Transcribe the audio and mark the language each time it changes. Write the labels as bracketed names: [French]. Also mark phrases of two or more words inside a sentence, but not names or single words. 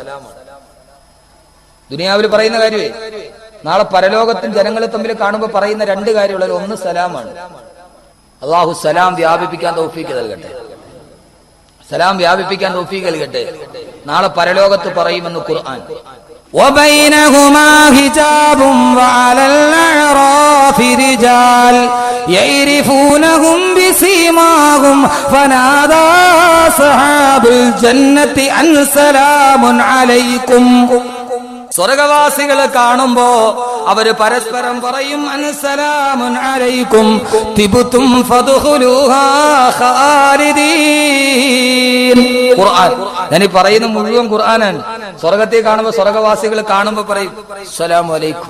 [Malayalam] ദുനിയാവിൽ പറയുന്ന കാര്യമേ നാളെ പരലോകത്തും ജനങ്ങളെ തമ്മിൽ കാണുമ്പോൾ പറയുന്ന രണ്ട് കാര്യമുള്ളത്. ഒന്ന് സലാമാണ്. അല്ലാഹു സലാം വ്യാപിപ്പിക്കാൻ തൗഫീഖ് നൽകട്ടെ. സലാം വ്യാപിപ്പിക്കാൻ തൗഫീഖ് നൽകട്ടെ. നാളെ പരലോകത്ത് പറയുമെന്ന് ഖുർആൻ. [Arabic] وبينهما حجاب وعلى الأعراف رجال يعرفونهم بسيماهم فنادى أصحاب الجنة أن سلام عليكم. [Malayalam] സ്വർഗവാസികളെ കാണുമ്പോ അവര് പരസ്പരം പറയും [Arabic] سلام عليكم طبتم فادخلوها خالدين. [Malayalam] ഖുർആൻ ഞാൻ ഈ പറയുന്ന മുഴുവൻ ഖുർആനാണ്. സ്വർഗത്തിൽ കാണുമ്പോ സ്വർഗവാസികൾ കാണുമ്പോ പറയും [Arabic] السلام عليكم.